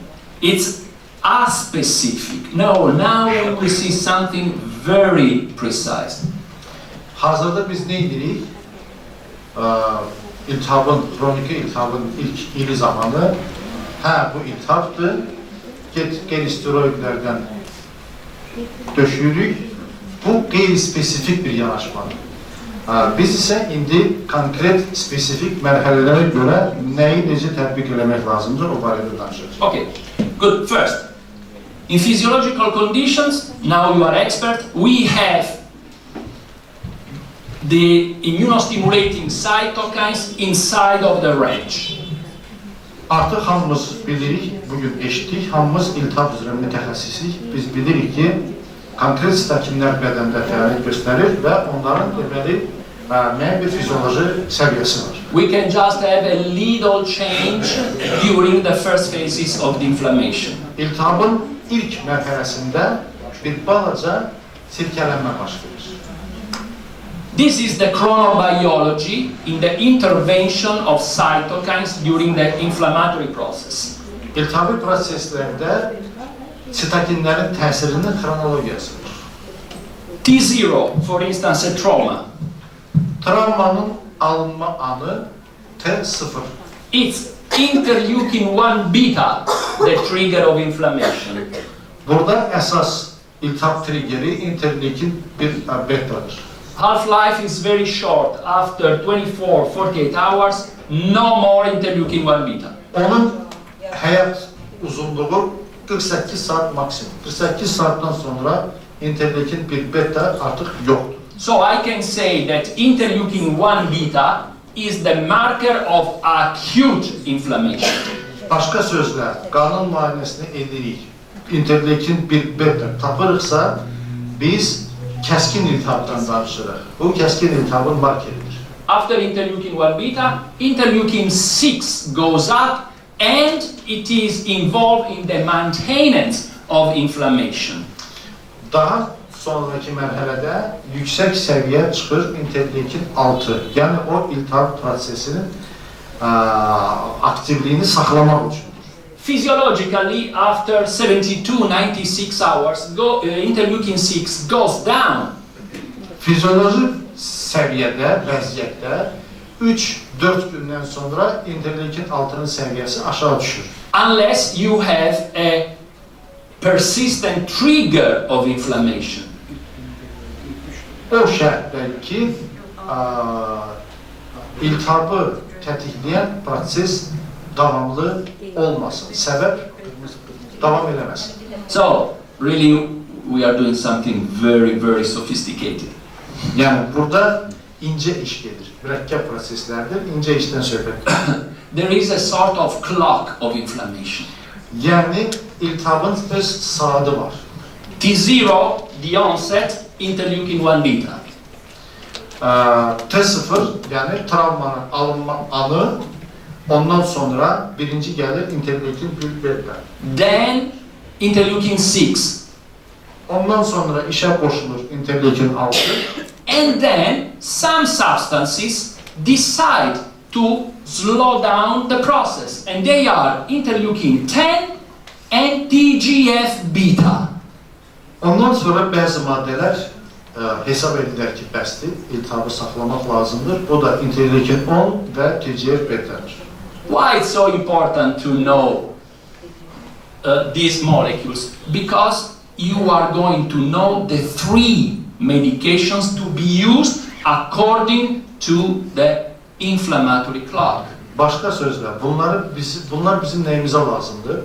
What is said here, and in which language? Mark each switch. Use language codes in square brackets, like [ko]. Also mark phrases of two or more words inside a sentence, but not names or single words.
[en] It's aspecific. No, now we will see something very precise. [az] Hazırda biz ne edirik? İltihabın, kronik iltihabın ilk ili zamanı, bu iltihabdır, gel-steroidlerden döşüyürük. Bu qeyri-spesifik bir yanaşmadır. Biz ise indi konkret, spesifik mərhələlərə görə nəyi necə tətbiq eləmək lazımdır, o barədə danışırıq. [en] Okay, good. First, in physiological conditions, now you are expert, we have the immunostimulating cytokines inside of the range. [az] Artıq hamımız bilirik, bugün eşitdik, hamımız iltihab üzrə mütəxəssislik. Biz bilirik ki, konkret sitokinlər bədəndə fəaliyyət göstərir və onların deməli müəyyən bir fizioloji səviyyəsi var. [en] We can just have a little change during the first phases of the inflammation. [az] İltihabın ilk mərhələsində bir balaca sirkələnmə baş verir. [en] This is the chronobiology in the intervention of cytokines during the inflammatory process. [az] İltihabi proseslərdə sitokinlərin təsirinin xronologiyasıdır. [en] T0, for instance, a trauma. [az] Travmanın alınma anı T0. [en] It's interleukin-1 beta, the trigger of inflammation. [az] Burada əsas iltihab triggeri interleukin 1 betadır. [en] Half-life is very short. After 24-48 hours, no more interleukin-1 beta. [az] Onun həyat uzunluğu 48 saat maksimum. 48 saatdan sonra interleukin 1 beta artıq yoxdur. [en] So I can say that interleukin-1 beta is the marker of acute inflammation. [az] Başqa sözlə, qanın müayinəsini edirik. Interleukin 1 beta tapırıqsa, biz kəskin iltihabdan danışırıq. Bu kəskin iltihabın markeridir. [en] After interleukin-1 beta, interleukin-6 goes up and it is involved in the maintenance of inflammation. [az] Daha sonraki mərhələdə yüksək səviyyə çıxır interleukin 6. Yəni o iltihab prosesinin aktivliyini saxlamaq üçündür. [en] Physiologically, after 72-96 hours, interleukin-6 goes down. [az] Fizyoloji səviyyədə, vəziyyətdə 3-4 gündən sonra interleukin 6'nın səviyyəsi aşağı düşür. [en] Unless you have a persistent trigger of inflammation. [az] O şərtdə ki, iltihabı tətikləyən proses davamlı olmasın, səbəb davam eləməsin. [en] So, really, we are doing something very, very sophisticated. [az] Yəni, burada incə iş gedir, mürəkkəb proseslərdir, incə işdən söhbət. [en] There is a sort of clock of inflammation. [az] Yəni, iltihabın öz saatı var. [en] T0, the onset, interleukin-1 beta. [az] T0, yəni travmanın alınma anı, ondan sonra birinci gəlir interleukin 1 beta. [en] Then, interleukin-6. [az] Ondan sonra işə qoşulur interleukin 6. [en] And then, some substances decide to slow down the process. And they are interleukin-10 and TGF-beta. [az] Ondan sonra bəzi maddələr hesab edilər ki, bəsdir, iltihabı saxlamaq lazımdır. O da interleukin 10 və TGF-betadır. [en] Why it's so important to know these molecules? Because you are going to know the 3 medications to be used according to the inflammatory clock. [az] Başqa sözlə, bunlar bizim nəyimizə lazımdır?